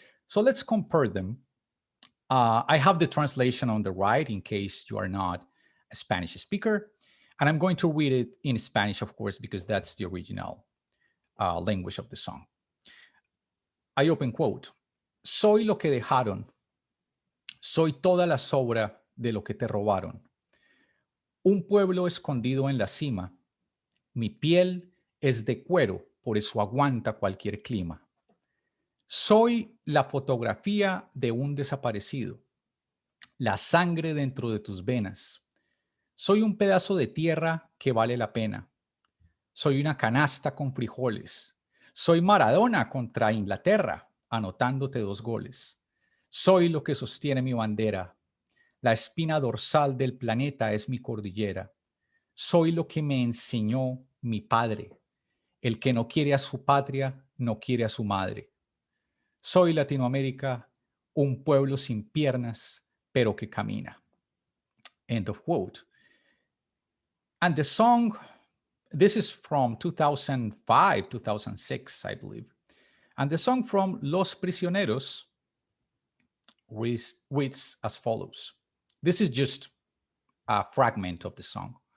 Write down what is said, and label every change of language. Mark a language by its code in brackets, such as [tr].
[en] So let's compare them. I have the translation on the right in case you are not a Spanish speaker. And I'm going to read it in Spanish, of course, because that's the original language of the song. I open quote. [es] Soy lo que dejaron. Soy toda la sobra de lo que te robaron. Un pueblo escondido en la cima. Mi piel es de cuero, por eso aguanta cualquier clima. Soy la fotografía de un desaparecido. La sangre dentro de tus venas. Soy un pedazo de tierra que vale la pena. Soy una canasta con frijoles. Soy Maradona contra Inglaterra, anotándote 2 goles. Soy lo que sostiene mi bandera. La espina dorsal del planeta es mi cordillera. Soy lo que me enseñó mi padre. El que no quiere a su patria, no quiere a su madre. Soy Latinoamérica, un pueblo sin piernas, pero que camina. [en] End of quote. And the song, this is from 2005, 2006, I believe. And the song from Los Prisioneros reads as follows. This is just a fragment of the song.